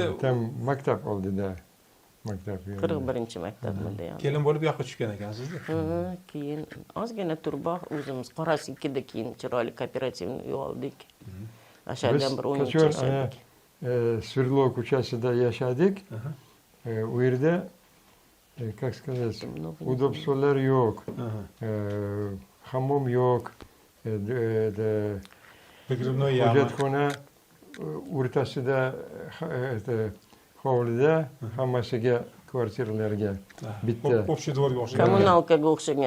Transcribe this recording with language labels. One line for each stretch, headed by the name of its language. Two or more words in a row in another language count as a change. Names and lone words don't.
Uzbek: Там maktab oldida. Maktab. 41-maktabda ham. kelin bo'lib yoqqa tushgan ekansizda. Keyin ozgina turboq o'zimiz Qorasikkida keyin chiroyli kooperativni uy oldik. Ashaddan bir 10 yil yashadik. Sverdlov ko'chasida yashadik. U yerda
Russian: как сказать,
Uzbek: удобстволар yo'q. Hammom yo'q. Pogrebnoy yami. Hojatxona o'rtasida hovlida hammasiga kvartiralarga bitta. Общий dvorga o'xshagan. Kommunalkaga o'xshagan.